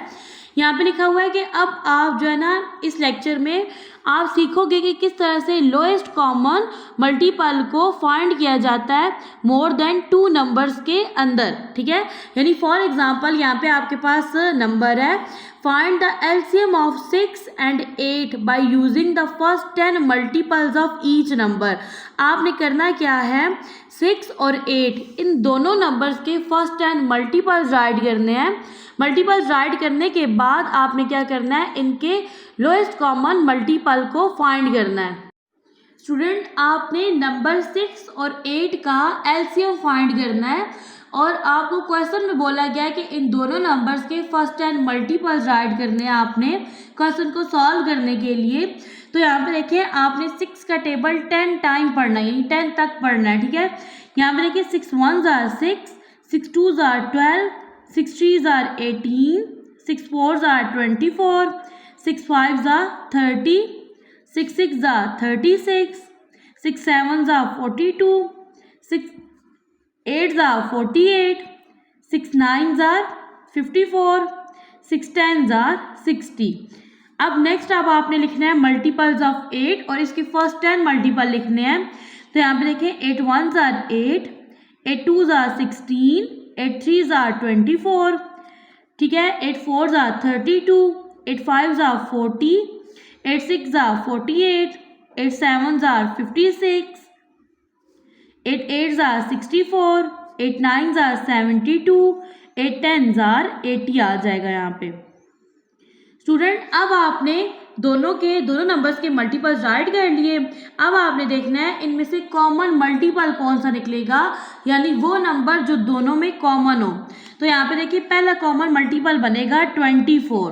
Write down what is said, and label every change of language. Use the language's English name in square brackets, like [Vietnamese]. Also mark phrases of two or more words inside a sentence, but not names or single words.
[Hindi] यहाँ पे लिखा हुआ है कि अब आप जो है ना इस लेक्चर में आप सीखोगे कि किस तरह से [English] lowest common multiple [Hindi] को फाइंड किया जाता है [English] more than 2 numbers [Hindi] के अंदर। ठीक है, यानी [English] for example [Hindi] यहाँ पे आपके पास नंबर है, [English] find the LCM of 6 and 8 by using the first 10 multiples of each number. [Hindi] आपने करना क्या है, 6 और 8 इन दोनों नंबर्स के [English] first 10 multiples write [Hindi] करने हैं। [English] multiples write [Hindi] करने के बाद आपने क्या करना है, इनके [English] lowest common multiple [Hindi] को फाइंड करना है। स्टूडेंट, आपने नंबर 6 और 8 का LCM फाइंड करना है और आपको क्वेश्चन में बोला गया है कि इन दोनों नंबर्स के [English] first 10 multiples write [Hindi] करने हैं आपने क्वेश्चन को सॉल्व करने के लिए। तो यहाँ पे देखिए आपने 6 का टेबल 10 टाइम पढ़ना है, यानी 10 तक पढ़ना है। ठीक है, यहाँ पे देखिए [English] 6 1s are 6, 6 2s are 12, 6 3s are 18, 6 4s are 24, 6 5s are 30, 6 6s are 36, 6 7s are 42, 6 8s are 48, 6 9s are 54, 6 10s are 60। [Hindi] अब नेक्स्ट अब आपने लिखना है [English] multiples of 8 [Hindi] और इसके [English] first 10 multiple [Hindi] लिखने हैं। तो यहाँ पे देखिए [English] 8 1s are 8, 8 2s are 16, 8 3s are 24। [Hindi] ठीक है, [English] 8 4s are 32, 8 5s are 40, 8 6s are 48, 8 7s are 56, 8 8s are 64, 8 9s are 72, 8 10s are 80 [Hindi] आ जाएगा यहाँ पे। स्टूडेंट, अब आपने दोनों नंबर्स के [English] multiples write [Hindi] कर लिए। अब आपने देखना है इनमें से [English] common multiple [Hindi] कौन सा निकलेगा, यानी वो नंबर जो दोनों में कॉमन हो। तो यहाँ पे देखिए पहला [English] common multiple [Hindi] बनेगा 24।